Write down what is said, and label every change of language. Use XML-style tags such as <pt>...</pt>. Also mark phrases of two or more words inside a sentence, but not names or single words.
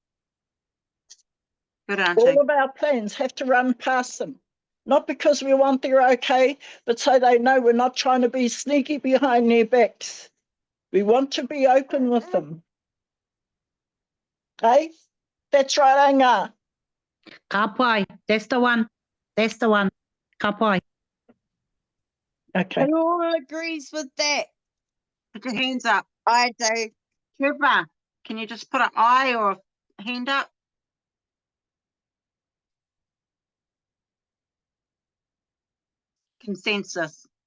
<en>Good, Auntie. All of our plans have to run past them, not because we want their okay, but so they know we're not trying to be sneaky behind their backs. We want to be open with them. Hey? That's right, Ngaa.</en> <mi>Ka pai,</mi> <en>that's the one. That's the one.</en> <mi>Ka pai.</mi> <en>Okay. Who all agrees with that? Put your hands up. I do. Trevor, can you just put an eye or a hand up? Consensus.</en>